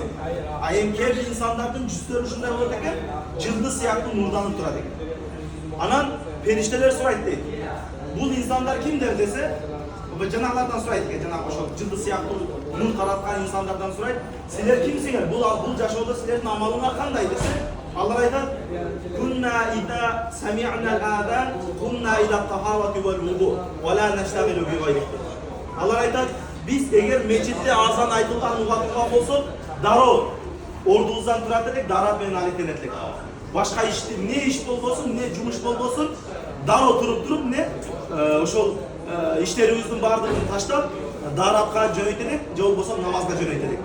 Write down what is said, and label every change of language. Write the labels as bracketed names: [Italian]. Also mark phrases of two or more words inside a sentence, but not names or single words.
[Kyrgyz] А эми кээ бир инсандардын жүздөрү ушундай болот экен, жылдыз сыяктуу нурданып турат экен. Анан периштелер сурайт дейт. Бул инсандар кимдер десе, жанагылардан сурайт экен, жанагы ошол жылдыз сыяктуу нур тараткан инсандардан сурайт. Силер кимсиңер? Бул жашоодо силердин амалыңар кандай десе, алар айтат: [Arabic] "كنا إذا سمعنا الأذان, كنا إذا تهيأنا والوضوء ولا نشتغل بغيره." [Kyrgyz] Алар айтат: "Биз эгер мечитте азан айтылган убакытка болсок, дароо ордубуздан турат элек, дарат менен алектенет элек. Башка ишти, не иш болбосун, не жумуш болбосун, дароо туруп не ошол иштерибиздин баардыгын таштап, даратка жөнөйт элек, же болбосо намазга жөнөйт элек."